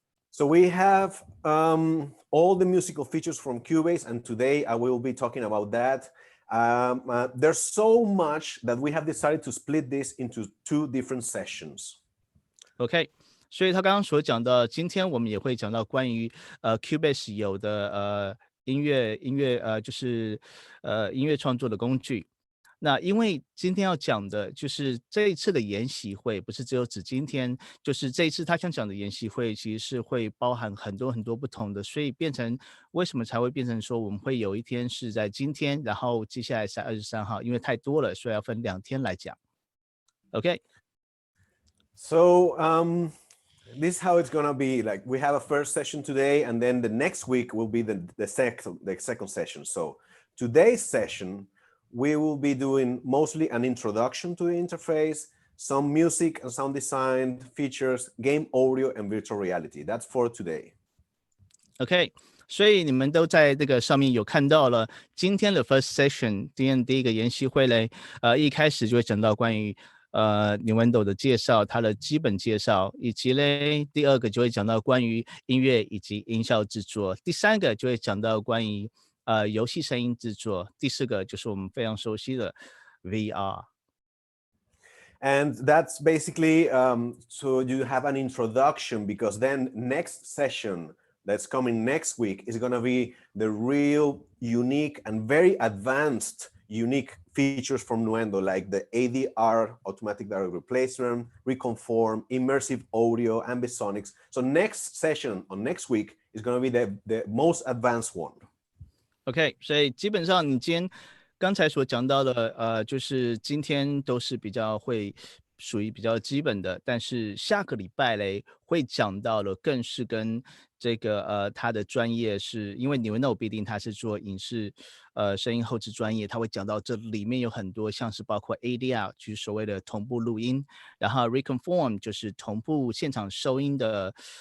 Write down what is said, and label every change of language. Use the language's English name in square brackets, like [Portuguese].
[English] So we have all the musical features from Cubase, and today I will be talking about that. There's so much that we have decided to split this into 2 different sessions. [Chinese] OK， 所以他刚刚所讲的，今天我们也会讲到关于Cubase 有的音乐就是音乐创作的工具。那因为今天要讲的就是这一次的研习会，不是只有指今天，就是这一次他想讲的研习会，其实是会包含很多不同的，所以变成为什么才会变成说我们会有一天是在今天，然后接下来是23号，因为太多了，所以要分2天来讲。 OK。 [English] So this is how it's going to be. Like, we have a first session today, and then the next week will be the second session. So today's session, we will be doing mostly an introduction to the interface, some music and sound design features, game audio, and virtual reality. That's for today. [Chinese] OK， 所以你们都在这个上面有看到了今天的 first session， 今天第一个研习会嘞，一开始就会讲到关于Nuendo 的介绍，它的基本介绍，以及嘞第2个就会讲到关于音乐以及音效制作，第3个就会讲到关于游戏声音制作，第4个就是我们非常熟悉的 VR。 [English] And that's basically so you have an introduction, because then next session that's coming next week is going to be the real unique and very advanced unique features from Nuendo, like the ADR, automatic direct replacement, reconform, immersive audio, ambisonics. So next session on next week is going to be the most advanced one. [Chinese] OK， 所以基本上你今天刚才所讲到的，就是今天都是属于比较基本的，但是下个礼拜嘞会讲到了，更是跟这个他的专业是因为Nuendo毕竟他是做影视声音后置专业，他会讲到这里面有很多像是包括 ADR 就是所谓的同步录音，然后 Reconform 就是同步现场收音的